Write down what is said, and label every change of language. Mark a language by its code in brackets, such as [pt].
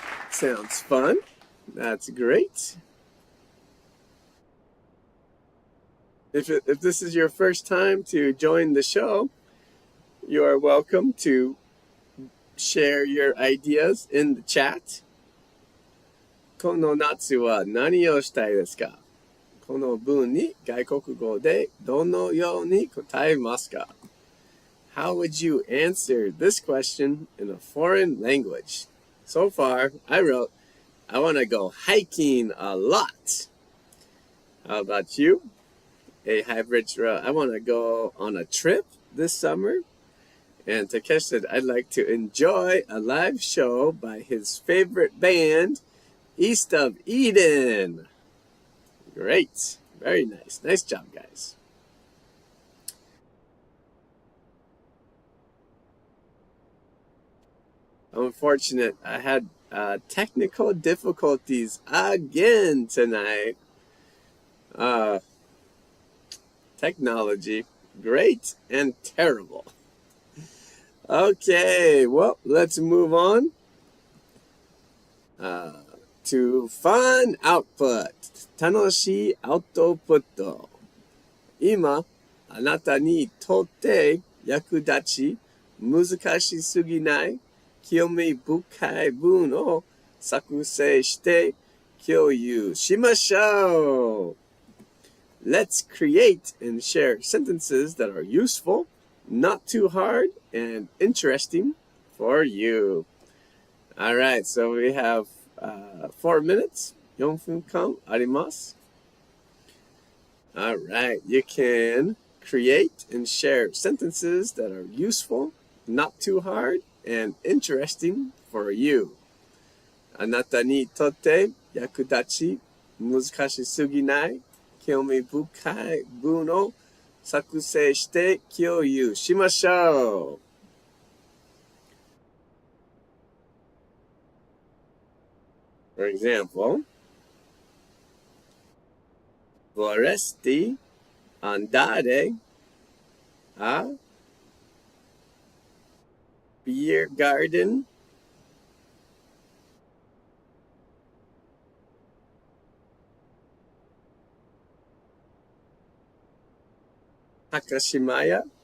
[en] Sounds fun. That's great. If this is your first time to join the show, you are welcome to share your ideas in the chat. [ja] この夏は何をしたいですか?この文に外国語でどのように答えますか? [en] How would you answer this question in a foreign language? So far, I wrote, I want to go hiking a lot. How about you? A hybrid wrote, I want to go on a trip this summer. And Takesh said, I'd like to enjoy a live show by his favorite band, East of Eden. Great. Very nice. Nice job, guys. Unfortunate, I had technical difficulties again tonight. Technology, great and terrible. Okay, well, let's move on to fun output. [ja] 楽しいアウトプット。今、あなたにとって役立ち、難しすぎない興味深い文を作成して共有しましょう。 [en] Let's create and share sentences that are useful, not too hard, and interesting for you. All right, so we have 4 minutes. [ja] 4分間あります。 [en] All right, you can create and share sentences that are useful, not too hard, and interesting for you. [ja] あなたにとって役立ち、難しすぎない興味深い文を作成して共有しましょう。 [en] For example, [it] vorresti andare a beer garden Takashimaya